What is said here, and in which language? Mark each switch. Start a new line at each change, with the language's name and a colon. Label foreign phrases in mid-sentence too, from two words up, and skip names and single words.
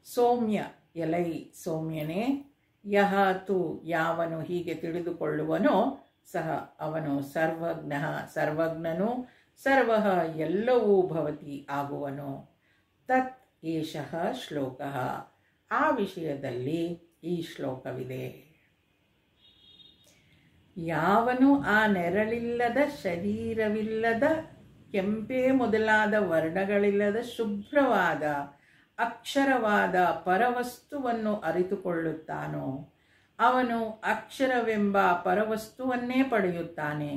Kannada: ಸೌಮ್ಯ ಎಲೈ ಸೌಮ್ಯನೇ,
Sanskrit: ಯಹ ತು
Kannada: ಯಾವನು ಹೀಗೆ ತಿಳಿದುಕೊಳ್ಳುವನೋ, ಸಹ ಅವನು ಸರ್ವಜ್ಞ ಸರ್ವಜ್ಞನು, ಸರ್ವ ಎಲ್ಲವೂ ಭವತಿ ಆಗುವನು.
Sanskrit: ತತ್ ಏಷಃ ಶ್ಲೋಕಃ,
Kannada: ಆ ವಿಷಯದಲ್ಲಿ ಈ ಶ್ಲೋಕವಿದೆ. ಯಾವನು ಆ ನೆರಳಿಲ್ಲದ, ಶರೀರವಿಲ್ಲದ, ಕೆಂಪೇ ಮೊದಲಾದ ವರ್ಣಗಳಿಲ್ಲದ ಶುಭ್ರವಾದ ಅಕ್ಷರವಾದ ಪರವಸ್ತುವನ್ನು ಅರಿತುಕೊಳ್ಳುತ್ತಾನೋ ಅವನು ಅಕ್ಷರವೆಂಬ ಪರವಸ್ತುವನ್ನೇ ಪಡೆಯುತ್ತಾನೆ.